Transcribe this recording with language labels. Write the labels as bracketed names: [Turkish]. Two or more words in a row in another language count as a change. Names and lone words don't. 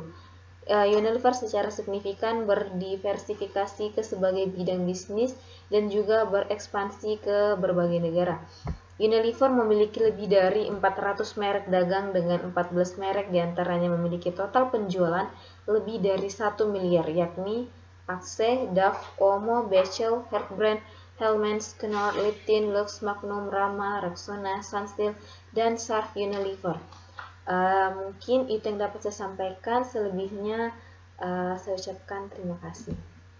[Indonesian] Unilever secara signifikan berdiversifikasi ke sebagai bidang bisnis dan juga berekspansi ke berbagai negara. Unilever memiliki lebih dari 400 merek dagang dengan 14 merek diantaranya memiliki total penjualan lebih dari 1 miliar, yakni Axe, Dove, Omo, Becel, Heartbrand, Hellmann's, Knorr, Lipton, Lux, Magnum, Rama, Rexona, Sunsilk, dan Shark Unilever. Mungkin itu yang dapat saya sampaikan, selebihnya saya ucapkan terima kasih.